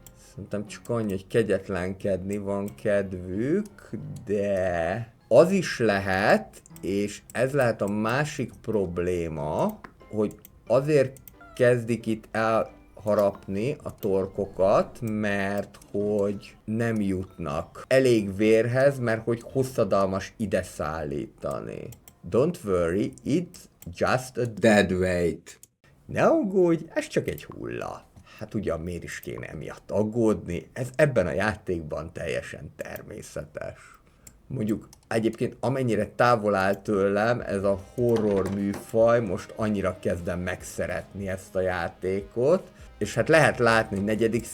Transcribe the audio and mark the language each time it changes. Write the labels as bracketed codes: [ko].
[hu] Szerintem csak annyi, hogy kegyetlenkedni van kedvük, de az is lehet, és ez lehet a másik probléma, hogy azért kezdik itt elharapni a torkokat, mert hogy nem jutnak elég vérhez, mert hogy hosszadalmas ide szállítani. [en] Don't worry, it's just a dead weight. [hu] Ne aggódj, ez csak egy hulla. Hát ugyan miért is kéne emiatt aggódni, ez ebben a játékban teljesen természetes. Mondjuk egyébként amennyire távol áll tőlem ez a horror műfaj, most annyira kezdem megszeretni ezt a játékot, és hát lehet látni, hogy 4.